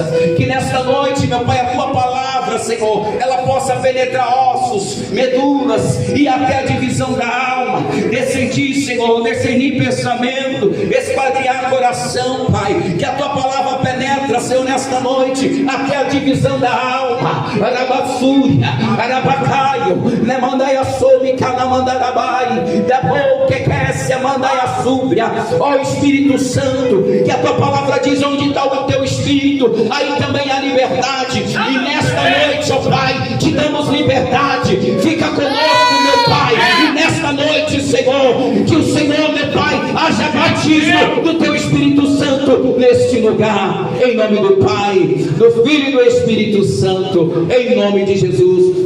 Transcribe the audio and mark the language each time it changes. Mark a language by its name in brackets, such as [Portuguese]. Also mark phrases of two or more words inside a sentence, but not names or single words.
[Portuguese] Que nesta noite, meu Pai, a Tua palavra, Senhor, ela possa penetrar ossos, medulas e até a divisão da alma. Discernir pensamento, esquadrinhar coração, Pai. Que a Tua palavra penetra, Senhor, nesta noite, até a divisão da alma. Arabassúria, Arabacaio, Nemandaia Somi, Canamandarabai, Debou, Quequécia, Mandaia Súbria. Ó Espírito Santo, que a Tua palavra diz: onde está o Teu Espírito, aí também há liberdade. E nesta noite, ó Pai, te damos liberdade. Fica conosco, meu Pai. E nesta noite, Senhor, que o Senhor, meu Pai, haja batismo do Teu Espírito Santo neste lugar, em nome do Pai, do Filho e do Espírito Santo, em nome de Jesus.